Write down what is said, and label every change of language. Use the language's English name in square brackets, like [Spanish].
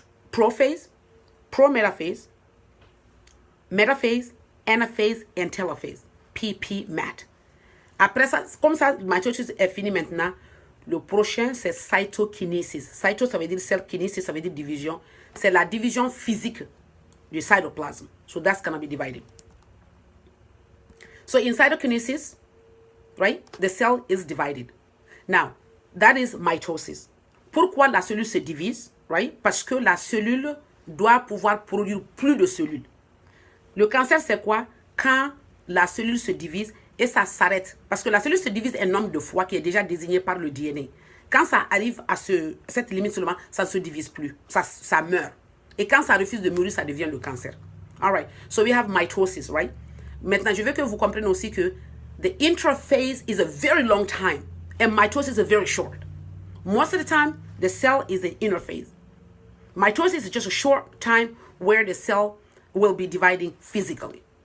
[French] Prophase, pro-métaphase, métaphase, anaphase, and telophase. PP-MAT. Après ça, comme ça, mitosis est fini maintenant. Le prochain, c'est cytokinesis. Cyto, ça veut dire cell, kinesis, ça veut dire division. C'est la division physique du cytoplasm. [English] So that's going to be divided. So in cytokinesis, right, the cell is divided. Now, that is mitosis. [French] Pourquoi la cellule se divise, [English] right? [French] Parce que la cellule doit pouvoir produire plus de cellules. Le cancer, c'est quoi? Quand la cellule se divise et ça s'arrête. Parce que la cellule se divise un nombre de fois qui est déjà désigné par le DNA. Quand ça arrive à cette limite seulement, ça ne se divise plus. Ça meurt. Et quand ça refuse de mourir, ça devient le cancer. [English] All right. So we have mitosis, right? [French] Maintenant, je veux que vous compreniez aussi que [English] the intraphase is a very long time and mitosis is very short. Most of the time, the cell is the inner phase. Mitosis is just a short time where the cell will be dividing physically.